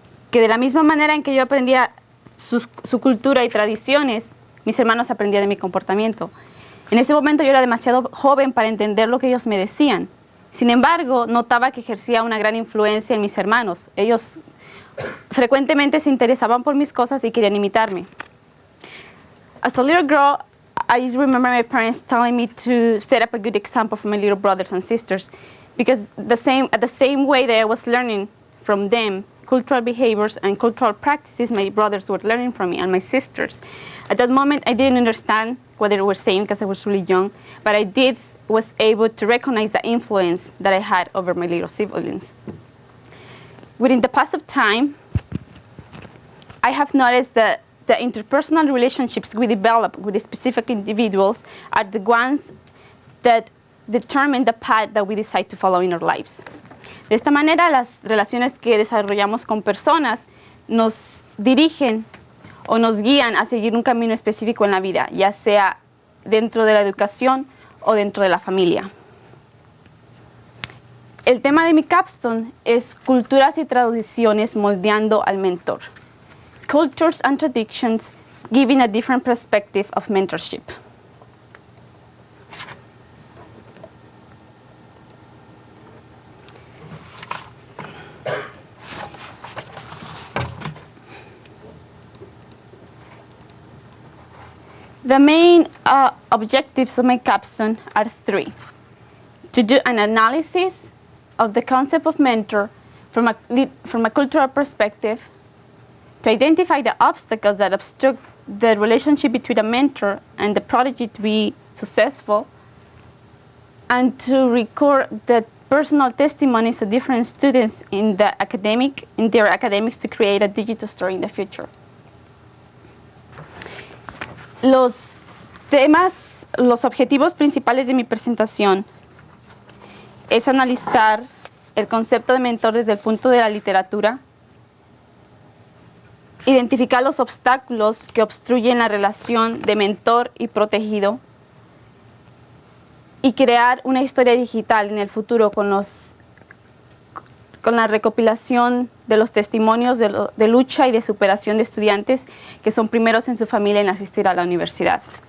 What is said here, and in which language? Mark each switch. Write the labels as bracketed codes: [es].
[es] Que de la misma manera en que yo aprendía su cultura y tradiciones, mis hermanos aprendían de mi comportamiento. En ese momento yo era demasiado joven para entender lo que ellos me decían. Sin embargo, notaba que ejercía una gran influencia en mis hermanos. Ellos frecuentemente se interesaban por mis cosas y querían imitarme. [en] As a little girl, I remember my parents telling me to set up a good example for my little brothers and sisters, because at the same way that I was learning from them cultural behaviors and cultural practices, my brothers were learning from me and my sisters. At that moment, I didn't understand what they were saying because I was really young, but I was able to recognize the influence that I had over my little siblings. Within the pass of time, I have noticed that the interpersonal relationships we develop with specific individuals are the ones that determine the path that we decide to follow in our lives. [es] De esta manera, las relaciones que desarrollamos con personas nos dirigen o nos guían a seguir un camino específico en la vida, ya sea dentro de la educación o dentro de la familia. El tema de mi capstone es culturas y tradiciones moldeando al mentor. [en] Cultures and traditions giving a different perspective of mentorship. The main objectives of my capstone are three. To do an analysis of the concept of mentor from a cultural perspective, to identify the obstacles that obstruct the relationship between a mentor and the prodigy to be successful, and to record the personal testimonies of different students in their academics to create a digital story in the future. [es] Los objetivos principales de mi presentación es analizar el concepto de mentor desde el punto de la literatura, identificar los obstáculos que obstruyen la relación de mentor y protegido y crear una historia digital en el futuro con la recopilación de los testimonios de lucha y de superación de estudiantes que son primeros en su familia en asistir a la universidad.